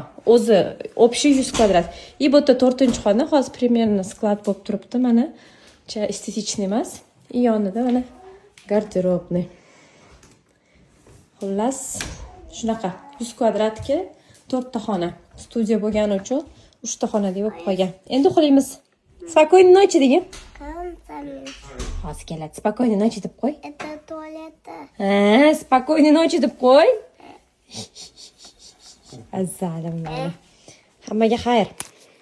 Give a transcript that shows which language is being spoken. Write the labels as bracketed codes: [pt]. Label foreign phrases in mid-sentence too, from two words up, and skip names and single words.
[uz] O'zi общий 100 kvadrat. Bu yerda 4-xona, hozir примерно sklad bo'lib turibdi. Mana estetikniy emas. Yonida mana garderobniy. Xullas, shunaqa 100 kvadratga 4 ta xona. Studiya bo'lgani uchun 3 ta xona deb qo'ygan. Endi uxlaymiz. [ru] Спокойной ночи [uz] degin. Hozir keladi. [ru] Спокойной ночи [uz] deb qo'y. [ru] Это туалет. Спокойной ночи [uz] deb qo'y. Azalim mana. Hammaga xayr.